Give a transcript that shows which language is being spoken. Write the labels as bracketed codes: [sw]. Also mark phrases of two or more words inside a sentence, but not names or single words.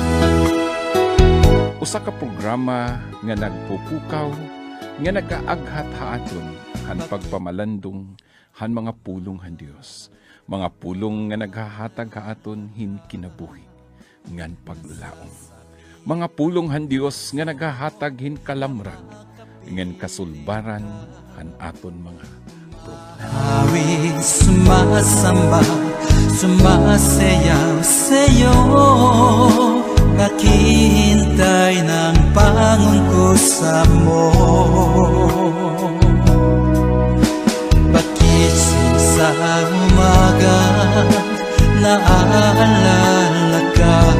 [war] Usa ka programa nga nagpupukaw nga nagaaghat haaton han pagpamalandong han mga pulong han Dios. Mga pulong nga naghahatag haaton hin kinabuhi ngan paglaom. Mga pulong han Dios nga naghahatag hin kalamrag ngan kasulbaran han aton mga problema. [tl] Awit sumasamba, sumasayaw sa'yo, nakihintay ng pangungkusa mo. Bakit sa umaga naaalala ka?